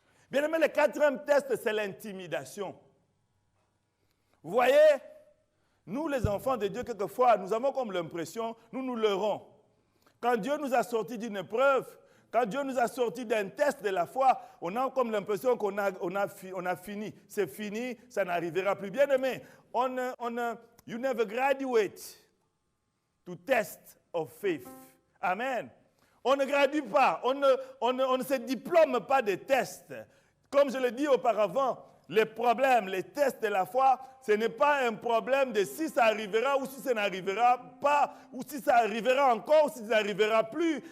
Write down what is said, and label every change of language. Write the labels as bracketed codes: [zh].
[fr] Bien aimé, le 4e test, c'est l'intimidation. Vous voyez, nous les enfants de Dieu, quelquefois, nous avons comme l'impression, nous leurrons. Quand Dieu nous a sortis d'une épreuve, quand Dieu nous a sortis d'un test de la foi, on a comme l'impression qu'on a fini. C'est fini, ça n'arrivera plus. Bien aimé, [en] you never graduate to test of faith. Amen. [fr] On ne gradue pas, on ne se diplôme pas des tests. Comme je l'ai dit auparavant, les problèmes, les tests de la foi, ce n'est pas un problème de si ça arrivera ou si ça n'arrivera pas, ou si ça arrivera encore ou si ça n'arrivera plus.